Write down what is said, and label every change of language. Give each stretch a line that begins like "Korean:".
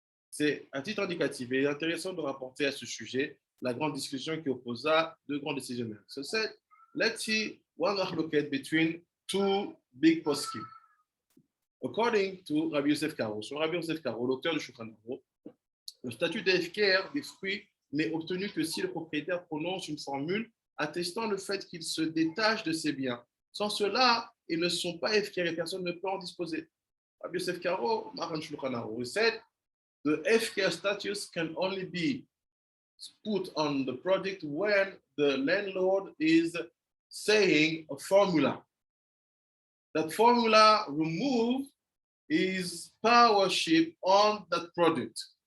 French: C'est à titre indicatif et intéressant de rapporter à ce sujet la grande discussion qui opposa deux grands décisionnaires.
English: So said, let's see one marloquette between two big poskim. According to Rabbi Yosef Karo, so Rabbi Yosef Karo,
French: l'auteur du Shulchan Aruch, Le statut d'Efker des fruits n'est obtenu que si le propriétaire prononce une formule attestant le fait qu'il se détache de ses biens. Sans cela, ils ne sont pas Efker et personne ne peut en disposer.
English: Rabbi Yosef Karo, Maran Shulchan Aruch, said, the Efker status can only be put on the product when the landlord is saying a formula. That formula remove his powership on that product.